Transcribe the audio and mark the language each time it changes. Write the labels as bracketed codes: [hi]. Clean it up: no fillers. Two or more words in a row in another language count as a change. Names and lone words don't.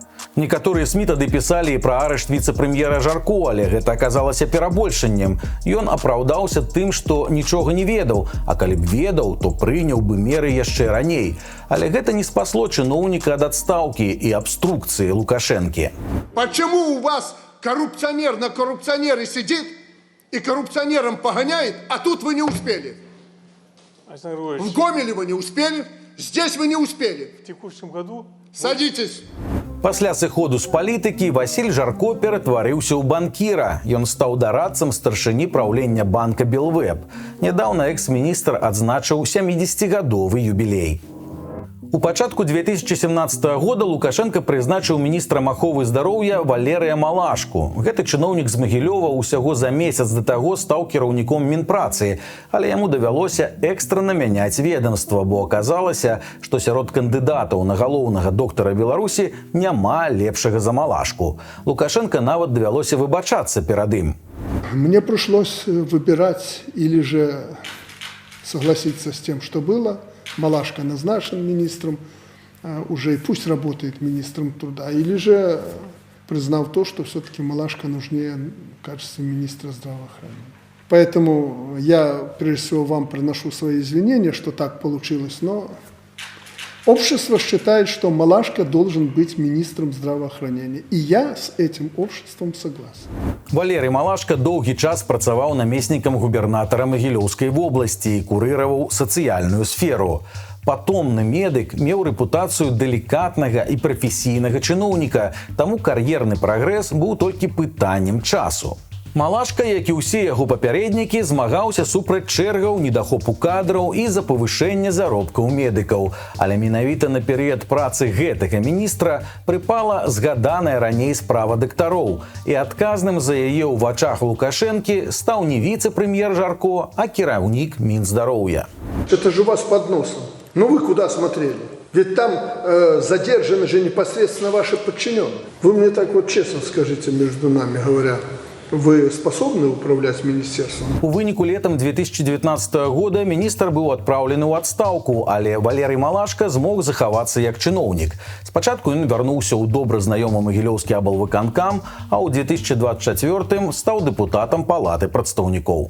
[be] Некаторыя СМІ тады пісалі і пра арышт віцэ-прэм'ера Жарко, але гэта аказалася перабольшаннем. Ён апраўдаўся тым, што нічога не ведаў, а калі б ведаў, то прыняў бы меры яшчэ раней. Але гэта не спасло чыноўніка ад адстаўкі і абструкцыі Лукашэнкі. [ru] Почему у вас коррупционер на коррупционере сидит и коррупционером погоняет, а тут вы не успели? В Гомеле вы не успели, здесь вы не успели. В текущем году... Садитесь. [be] Пасля сыходу з палітыкі Васіль Жарко ператварыўся ў банкіра. Ён стаў дарадцам старшыні праўлення банка «Белвэб». Нядаўна экс-міністр адзначыў 70-гадовы юбілей. У пачатку 2017 года Лукашенко прызначыў міністрам аховы здароўя Валерыя Малашку. Гэты чыноўнік з Магілёва ўсяго за месяц да таго стаў кіраўніком Мінпрацы, але яму давялося экстрана мяняць ведомства, бо аказалася, што сярод кандыдатаў на галоўнага доктара Беларусі няма лепшага за Малашку. Лукашенко нават давялося выбачацца перад ім. [ru] Мне пришлось выбирать или же согласиться с тем, что было. Малашка назначен министром, уже и пусть работает министром труда, или же признав то, что все-таки Малашка нужнее в качестве министра здравоохранения. Поэтому я, прежде всего, вам приношу свои извинения, что так получилось, но общество считает, что Малашка должен быть министром здравоохранения. И я с этим обществом согласен. [be] Валерий Малашка доўгі час працаваў намеснікам губернатара Магілёўскай вобласці і курыраваў сацыяльную сферу. Патомны медык меў рэпутацыю далікатнага і прафесійнага чыноўніка, таму кар'ерны прагрэс быў толькі пытаннем часу. Малашка, як і ўсе яго папярэднікі, змагаўся супраць чэргаў, недахопу кадраў і за павышэнне заробкаў медыкаў. Але менавіта на перыяд працы гэтага міністра прыпала згаданая раней справа дактароў. І адказным за яе ў вачах Лукашэнкі стаў не віцэ-прэм'ер Жарко, а кіраўнік Мінздароўя. [ru] Это же у вас под носом. Ну вы куда смотрели? Ведь там задержаны же непосредственно ваши подчиненные. Вы мне так вот честно скажите, между нами говоря, вы способны управлять министерством? [be] У выніку летам 2019 года міністр быў адпраўлены ў адстаўку, але Валерый Малашка змог захавацца як чыноўнік. Спачатку ён вярнуўся ў добра знаёмы Магілёўскі аблвыканкам, а ў 2024 стаў дэпутатам Палаты прадстаўнікоў.